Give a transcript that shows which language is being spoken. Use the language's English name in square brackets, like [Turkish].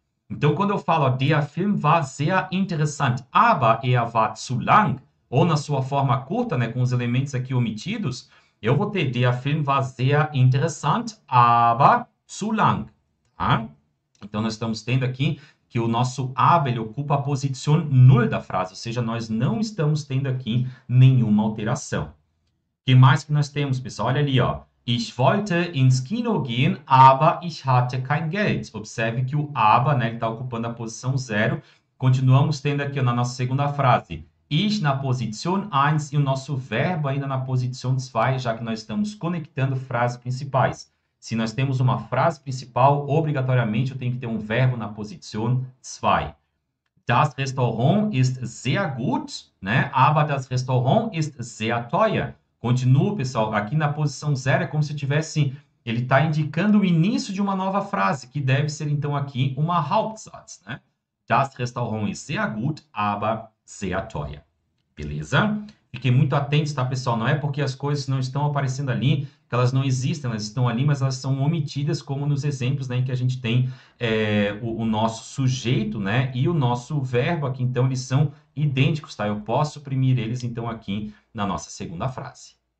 [Portuguese] Então, quando eu falo, [German] der Film war sehr interessant, aber er war zu lang, [Portuguese] ou na sua forma curta, né, com os elementos aqui omitidos, eu vou ter, [German] der Film war sehr interessant, aber zu lang. [Portuguese] Tá? Então, nós estamos tendo aqui que o nosso aber ele ocupa a posição null da frase, ou seja, nós não estamos tendo aqui nenhuma alteração. O que mais que nós temos, pessoal? Olha ali, ó. [German] Ich wollte ins Kino gehen, aber ich hatte kein Geld. [Portuguese] Observe que o aber, né, ele está ocupando a posição 0. Continuamos tendo aqui na nossa segunda frase, ich na posição 1 e o nosso verbo ainda na posição 2, já que nós estamos conectando frases principais. Se nós temos uma frase principal, obrigatoriamente eu tenho que ter um verbo na posição 2. [German] Das Restaurant ist sehr gut, né? Aber das Restaurant ist sehr teuer. [Portuguese] Continua, pessoal, aqui na posição 0 é como se tivesse, ele está indicando o início de uma nova frase, que deve ser, então, aqui uma Hauptsatz, né? [German] Das Restaurant ist sehr gut, aber sehr teuer. [Portuguese] Beleza? Fiquem muito atentos, tá, pessoal? Não é porque as coisas não estão aparecendo ali, que elas não existem, elas estão ali, mas elas são omitidas, como nos exemplos, né, em que a gente tem o nosso sujeito, né, e o nosso verbo aqui, então, eles são idênticos, tá? Eu posso suprimir eles, então, aqui na nossa segunda frase.